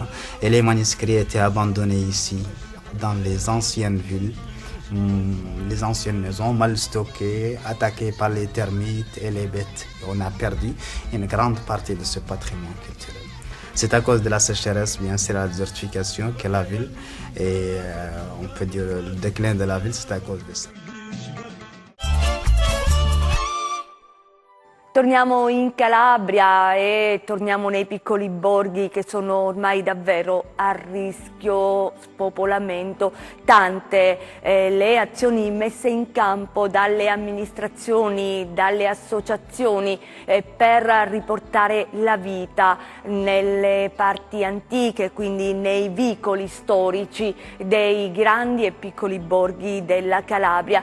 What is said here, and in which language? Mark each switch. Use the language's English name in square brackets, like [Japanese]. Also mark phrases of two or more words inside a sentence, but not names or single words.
[French] Et les manuscrits étaient abandonnés ici, dans les anciennes villes, les anciennes maisons mal stockées, attaquées par les termites et les bêtes. On a perdu une grande partie de ce patrimoine culturel. C'est à cause de la sécheresse, bien sûr, la désertification que la ville, et on peut dire le déclin de la ville, c'est à cause de ça. [Italian] Torniamo in Calabria e torniamo nei piccoli borghi che sono ormai davvero a rischio spopolamento. Tante le azioni messe in campo dalle amministrazioni, dalle associazioni per riportare la vita nelle parti antiche, quindi nei vicoli storici dei grandi e piccoli borghi della Calabria.